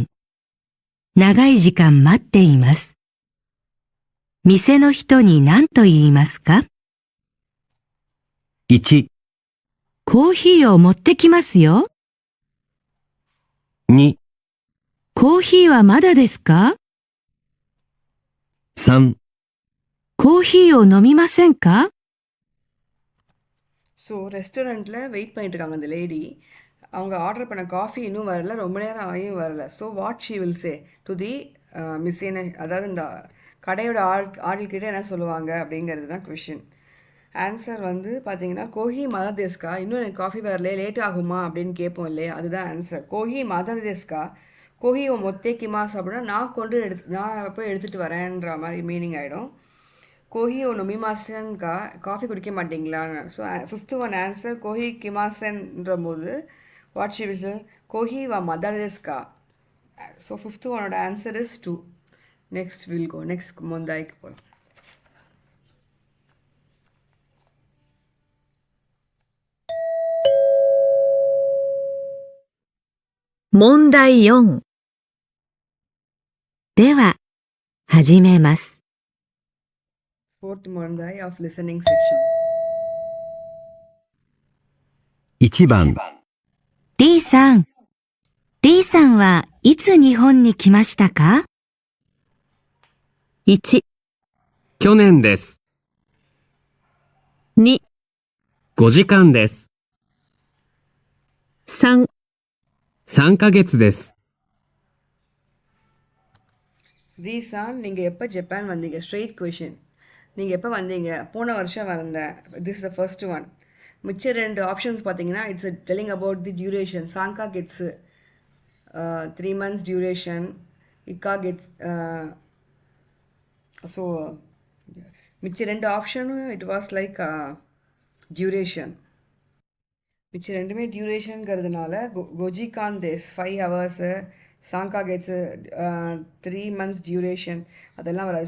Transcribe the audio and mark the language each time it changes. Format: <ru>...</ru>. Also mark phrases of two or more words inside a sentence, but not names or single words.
<ja>長い時間待っています。店の人に何と言いますか？ 1、コーヒーを持ってきますよ。 2、コーヒーはまだですか？ 3、コーヒーを飲みませんか？</ja> <ta>ஸோ ரெஸ்டாரண்ட்டில் வெயிட் பண்ணிட்டு இருக்காங்க அந்த லேடி. அவங்க ஆர்டர் பண்ண காஃபி இன்னும் வரல, ரொம்ப நேரம் ஆகியும் வரல. ஸோ</ta> <en>what she will say to the</en> <ta>மிஸ்ஸின, அதாவது இந்த கடையோட ஆள்கிட்ட என்ன சொல்லுவாங்க அப்படிங்கிறது தான் கொஷின். ஆன்சர் வந்து பார்த்தீங்கன்னா</ta> <ja>コーヒーまだですか,</ja> <ta>இன்னும் எனக்கு காஃபி வரல, லேட் ஆகுமா அப்படின்னு கேட்போம் இல்லையா, அதுதான் ஆன்சர்.</ta> <ja>コーヒーまだですか, コーヒー持ってきます</ja> <ta>அப்படின்னா நான் போய் எடுத்துகிட்டு வரேன்ற மாதிரி மீனிங் ஆகிடும்.</ta> <ja>コーヒー飲みませんか,</ja> <ta>காஃபி குடிக்க மாட்டிங்களான்னு.</ta> <en>so fifth one answer</en> <ja>コーヒー来ません</ja> <en>போது what she will</en> <ja>コーヒーはまだですか.</ja> <en>so fifth one's answer is 2. next we'll go,</en> <ta>நெக்ஸ்ட் மொந்தாய்க்கு போகலாம்.</ta> <ja>問題4。では、始めます。</ja> <en>fourth mondai of listening section.</en> <ja>1 番、リーさん。リーさんはいつ日本に来ましたか？ 1、去年です。 2、 5時間です。 3、 3ヶ月です。</ja> <ta>ரீசான், நீங்கள் எப்போ ஜப்பான் வந்தீங்க?</ta> <en>straight question.</en> <ta>நீங்கள் எப்போ வந்தீங்க? போன வருஷம் வந்தேன்.</ta> <en>this the first one.</en> <ta>மிச்ச ரெண்டு ஆப்ஷன்ஸ் பார்த்தீங்கன்னா</ta> <en>it's telling about the duration.</en> <ja>三ヶ月 3</ja> <en>months duration.</en> <ja>一ヶ月.</ja> <ta>ஸோ மிச்ச ரெண்டு ஆப்ஷனும்</ta> <en>it was like duration.</en> <ta>மிச்ச ரெண்டுமே டியூரேஷனுங்கிறதுனால</ta> <ja>五時間です</ja> <ta>5 hours,</ta> <ja>三ヶ月</ja> <ta>3</ta> <en>months duration,</en> <ta>அதெல்லாம் வராது.</ta>